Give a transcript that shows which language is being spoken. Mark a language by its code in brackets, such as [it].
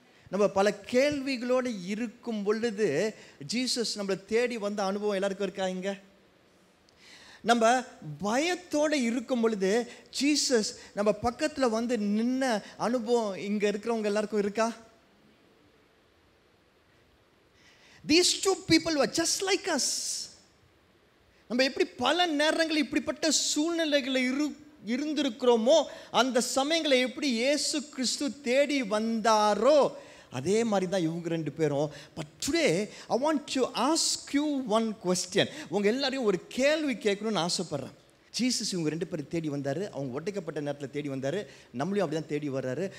[ta] நம்ம பல கேள்விகளோடு இருக்கும் பொழுது ஜீசஸ் நம்மளை தேடி வந்த அனுபவம் எல்லாருக்கும் இருக்கா? இங்கே நம்ம பயத்தோடு இருக்கும் பொழுது ஜீசஸ் நம்ம பக்கத்தில் வந்து நின்ன அனுபவம் இங்கே இருக்கிறவங்க எல்லாருக்கும் இருக்கா? [en] These 2 people were just like us. [ta] நம்ம எப்படி பல நேரங்களில் இப்படிப்பட்ட சூழ்நிலைகளில் இருந்திருக்கிறோமோ, அந்த சமயங்களை எப்படி இயேசு கிறிஸ்து தேடி வந்தாரோ அதே மாதிரி தான் இவங்க 2 பேரும். But today I want to ask you one question. உங்கள் எல்லாரையும் ஒரு கேள்வி கேட்கணும்னு ஆசைப்பட்றேன். ஜீசஸ் இவங்க 2 பேரும் தேடி வந்தார், அவங்க ஒட்டைக்கப்பட்ட நேரத்தில் தேடி வந்தார், நம்மளையும் அப்படி தான் தேடி வர்றாரு.